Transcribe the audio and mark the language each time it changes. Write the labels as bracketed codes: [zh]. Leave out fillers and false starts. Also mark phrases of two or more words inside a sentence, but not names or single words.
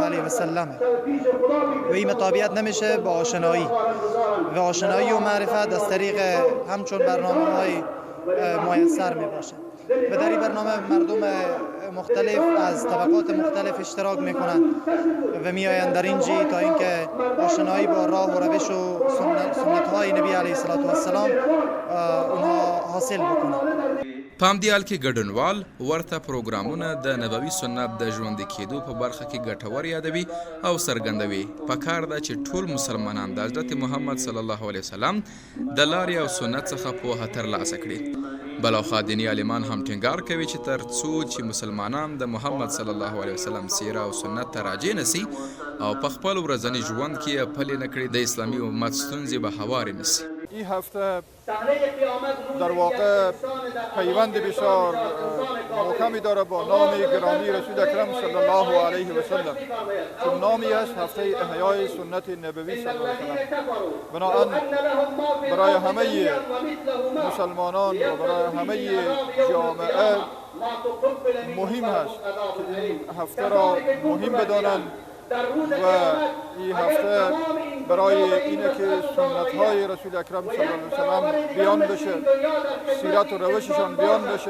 [ar] علیه وسلم [fa] و این مطابقت نمیشه با آشنایی و آشنایی و معرفت از طریق همچون برنامه های میسر می باشه و در این برنامه مردم مختلف از طبقات مختلف اشتراک میکنند و میآیند در اینجا تا اینکه آشنایی با راه و روش و سنت های نبی [ar] علیه السلام [fa] اونها حاصل بکنند. [ps] په همدې حال کې ګډونوال ورته پروګرامونه د نبوي سنت د ژوندي کېدو په برخه کې ګټور یادوي او څرګندوي پکار ده چې ټول مسلمانان د حضرت محمد [ar] صلی الله علیه وسلم [ps] د لارې او سنت څخه پوهه ترلاسه کړي. بلاخره دیني عالمان هم ټینګار کوي چې تر څو چې مسلمانان د محمد [ar] صلی الله علیه وسلم [ps] سیره او سنت ته راجع نشي او په خپل ورځني ژوند کې پلي نه کړي د اسلامي امت ستونزې به هوارې نشي. [fa] این هفته در واقع پیوند بسیار محکمی داره با نام گرامی رسول اکرم [ar] صلی الله علیه و سلم [fa] که نامی است هفته احیای سنت نبوی [ar] صلی الله علیه و سلم. [fa] بنابراین برای همه مسلمانان و برای همه جامعه مهم است که این هفته را مهم بدانند و این هفته برای اینه که سنت های رسول اکرم [ar] صلی الله علیه و سلم [fa] بیان بشه، سیرت و روششان بیان بشه.